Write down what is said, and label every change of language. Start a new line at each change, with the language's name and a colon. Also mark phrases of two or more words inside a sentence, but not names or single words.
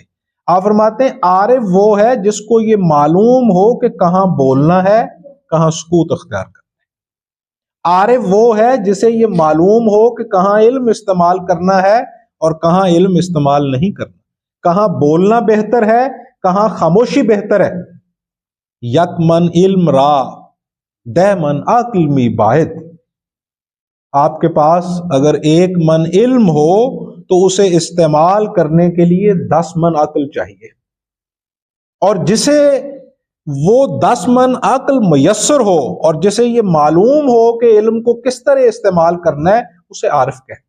Urdu: آپ فرماتے ہیں عارف وہ ہے جس کو یہ معلوم ہو کہ کہاں بولنا ہے، کہاں سکوت اختیار کرنا ہے۔ عارف وہ ہے جسے یہ معلوم ہو کہ کہاں علم استعمال کرنا ہے اور کہاں علم استعمال نہیں کرنا، کہاں بولنا بہتر ہے، کہاں خاموشی بہتر ہے۔
Persian: یک من علم را دہ من عقل می باید،
Urdu: آپ کے پاس اگر 1 من علم ہو تو اسے استعمال کرنے کے لیے 10 من عقل چاہیے، اور جسے وہ 10 من عقل میسر ہو اور جسے یہ معلوم ہو کہ علم کو کس طرح استعمال کرنا ہے، اسے عارف کہتے ہیں۔